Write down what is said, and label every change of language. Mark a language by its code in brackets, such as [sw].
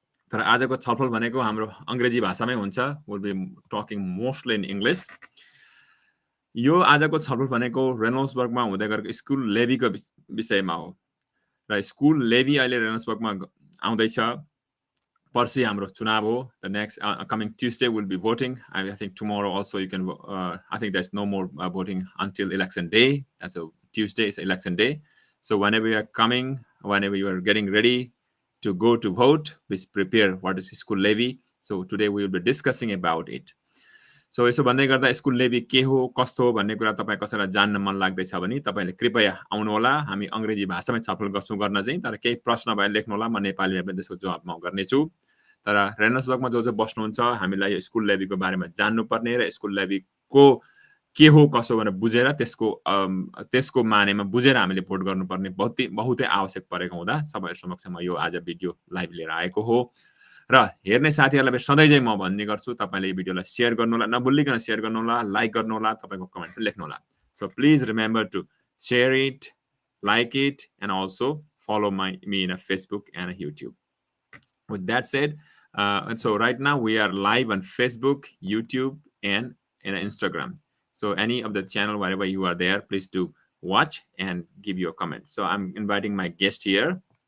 [ne] तर आजको छलफल भनेको हाम्रो अङ्ग्रेजी भाषामै हुन्छ। [en] Will be talking mostly in English. [ne] यो आजको छलफल भनेको रेनोल्ड्सबर्गमा हुँदै गरेको स्कुल लेभीको विषयमा हो। र स्कुल लेभी अहिले रेनोल्ड्सबर्गमा आउँदैछ। पर्सि हाम्रो चुनाव हो. [en] The next coming Tuesday will be voting. I think tomorrow also you can. I think there's no more voting until election day. That's a Tuesday is election day. So whenever you are coming, whenever you are getting ready to go to vote, please prepare what is school levy. So today we will be discussing about it. [ne] So यसो भन्दै गर्दा school लेभी के हो कस्तो हो भन्ने कुरा तपाईँ कसैलाई जान्न मन लाग्दैछ भने तपाईँले कृपया आउनुहोला। हामी अङ्ग्रेजी भाषामै छलफल गर्छौँ गर्न चाहिँ, तर केही प्रश्न भए लेख्नुहोला, म नेपालीमा पनि त्यसको जवाब म गर्नेछु। तर रेनोल्ड्सबर्गमा जो बस्नुहुन्छ हामीलाई स्कुल लेभीको बारेमा जान्नुपर्ने र स्कुल लेभीको के हो कसो भनेर बुझेर त्यसको मानेमा बुझेर हामीले भोट गर्नुपर्ने बहुतै आवश्यक परेको हुँदा सबैहरू समक्ष म यो आज भिडियो लाइभ लिएर आएको हो। र हेर्ने साथीहरूलाई सधैँ चाहिँ म भन्ने गर्छु तपाईँले यो भिडियोलाई सेयर गर्नुहोला, नभुलिकन सेयर गर्नुहोला, लाइक गर्नुहोला, तपाईँको कमेन्ट पनि लेख्नुहोला। [en] So please remember to share it, like it and also follow me in a Facebook and a YouTube. With that said, and so right now we are live on Facebook, YouTube, and Instagram. So any of the channel, wherever you are there, please do watch and give your comment. So I'm inviting my guest here.